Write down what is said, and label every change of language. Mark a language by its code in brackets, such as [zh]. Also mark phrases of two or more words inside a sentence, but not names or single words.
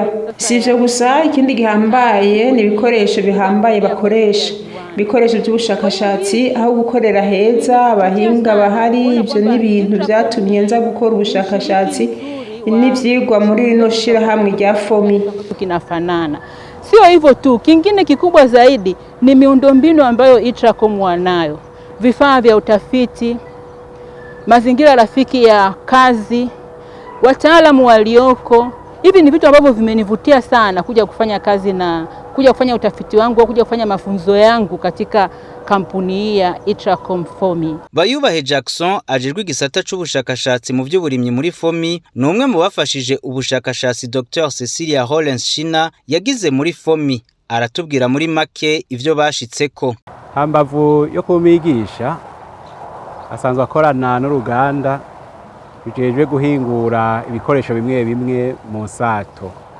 [rn] Sivyo gusa, ikindi gihambaye ni ibikoresho bihambaye bakoresha, ibikoresho by'ubushakashatsi aho gukorera heza, abahinga bahari. Ivyo ni ibintu vyatumye nza gukora ubushakashatsi n'ivyigwa muri rino shirahamwe rya FOMI. [sw] Kinafanana. Sio hivyo tu, kingine kikubwa zaidi ni miundombinu ambayo Itracom wanayo. Vifaa vya utafiti, mazingira rafiki ya kazi, wataalamu walioko. Hivi ni vitu ambavyo vimenivutia sana kuja kufanya kazi na kuja kufanya utafiti wangu, kuja kufanya mafunzo yangu katika kampuni hii ya Itracom FOMI. [rn] Bayubahe Jackson ajejwe igisata c'ubushakashatsi mu by'uburimyi muri FOMI, numwe mu bafashije ubushakashatsi Dr. Cecilia Hollens China yagize muri FOMI. Aratubwira muri make ivyo bashitseko. Hambavu yo kumigisha asanzwe akorana n'uruganda rujejwe guhingura ibikoresho bimwe bimwe mu sato.